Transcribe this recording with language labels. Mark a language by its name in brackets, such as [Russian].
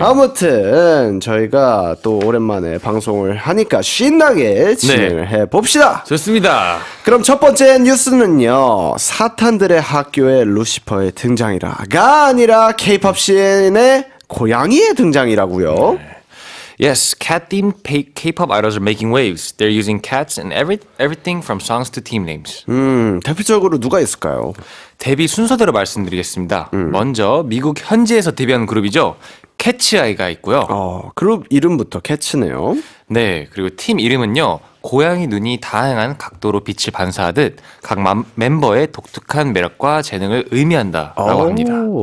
[Korean] 아무튼 저희가 또 오랜만에 방송을 하니까 신나게 진행을 해봅시다. 좋습니다. 그럼 첫 번째 뉴스는요, 사탄들의 학교에 루시퍼의 등장이라가 아니라 케이팝 씬의 고양이의 등장이라고요. [English] Yes, cat-themed K-pop idols are making waves. They're using cats in everything from songs to team names. [Korean] 대표적으로 누가 있을까요? 데뷔 순서대로 말씀드리겠습니다. 먼저 미국 현지에서 데뷔한 그룹이죠. 캐치아이가 있고요. 그룹 이름부터 캐치네요. 네, 그리고 팀 이름은요. 고양이 눈이 다양한 각도로 빛을 반사하듯 각 멤버의 독특한 매력과 재능을 의미한다라고 합니다.